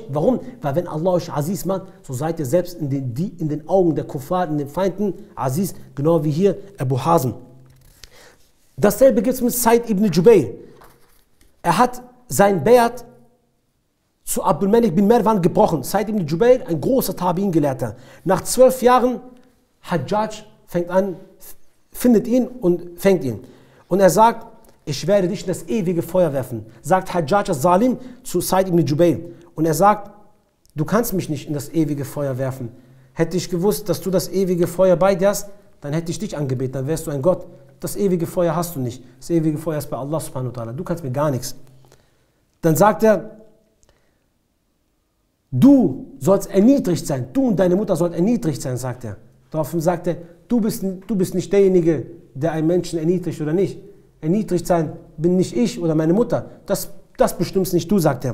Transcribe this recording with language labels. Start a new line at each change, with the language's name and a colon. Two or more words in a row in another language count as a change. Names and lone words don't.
German: Warum? Weil wenn Allah euch Aziz macht, so seid ihr selbst in den Augen der Kuffar, in den Feinden Aziz, genau wie hier Abu Hazm. Dasselbe gibt es mit Said ibn Jubayr. Er hat sein Bayat zu Abdul Malik bin Marwan gebrochen. Said ibn Jubayr, ein großer Tabi'in-Gelehrter. Nach 12 Jahren, Hajjaj findet ihn und fängt ihn. Und er sagt, ich werde dich in das ewige Feuer werfen. Sagt Hajjaj al-Zalim zu Said ibn Jubayr. Und er sagt, du kannst mich nicht in das ewige Feuer werfen. Hätte ich gewusst, dass du das ewige Feuer bei dir hast, dann hätte ich dich angebetet, dann wärst du ein Gott. Das ewige Feuer hast du nicht. Das ewige Feuer ist bei Allah
Arabic: سبحانه وتعالى.
German: Du kannst mir gar nichts. Dann sagt er, du sollst erniedrigt sein. Du und deine Mutter sollt erniedrigt sein, sagt er. Daraufhin sagt er, du bist nicht derjenige, der einen Menschen erniedrigt oder nicht. Erniedrigt sein bin nicht ich oder meine Mutter. Das bestimmst nicht du, sagt er.